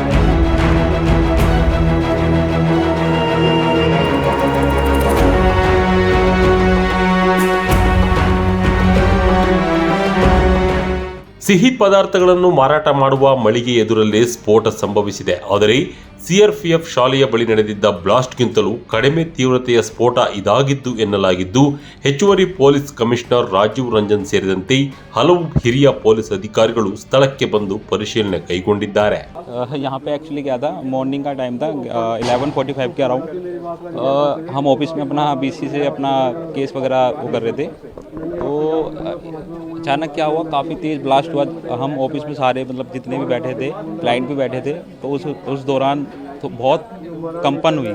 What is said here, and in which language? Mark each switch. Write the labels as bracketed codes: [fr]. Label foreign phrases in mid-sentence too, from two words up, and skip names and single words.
[kn] ಸಿಹಿ ಪದಾರ್ಥಗಳನ್ನು ಮಾರಾಟ ಮಾಡುವ ಮಳಿಗೆ ಎದುರಲ್ಲೇ ಸ್ಫೋಟ ಸಂಭವಿಸಿದೆ. ಆದರೆ ಸಿಆರ್ಪಿಎಫ್ ಶಾಲೆಯ ಬಳಿ ನಡೆದಿದ್ದ ಬ್ಲಾಸ್ಟ್ಗಿಂತಲೂ ಕಡಿಮೆ ತೀವ್ರತೆಯ ಸ್ಫೋಟ ಇದಾಗಿದ್ದು ಎನ್ನಲಾಗಿದ್ದು, ಹೆಚ್ಚುವರಿ ಪೊಲೀಸ್ ಕಮಿಷನರ್ ರಾಜೀವ್ ರಂಜನ್ ಸೇರಿದಂತೆ ಹಲವು ಹಿರಿಯ ಪೊಲೀಸ್ ಅಧಿಕಾರಿಗಳು ಸ್ಥಳಕ್ಕೆ ಬಂದು ಪರಿಶೀಲನೆ ಕೈಗೊಂಡಿದ್ದಾರೆ. [hi] यहाँ पे एक्चुअली क्या था, मॉर्निंग का टाइम था 11:45 के अराउंड. हम ऑफिस में अपना बीसी से अपना केस वगैरह वो कर रहे थे, तो अचानक क्या हुआ, काफ़ी तेज़ ब्लास्ट हुआ. हम ऑफिस में सारे मतलब जितने भी बैठे थे, क्लाइंट भी बैठे थे, तो उस दौरान तो बहुत कंपन हुई.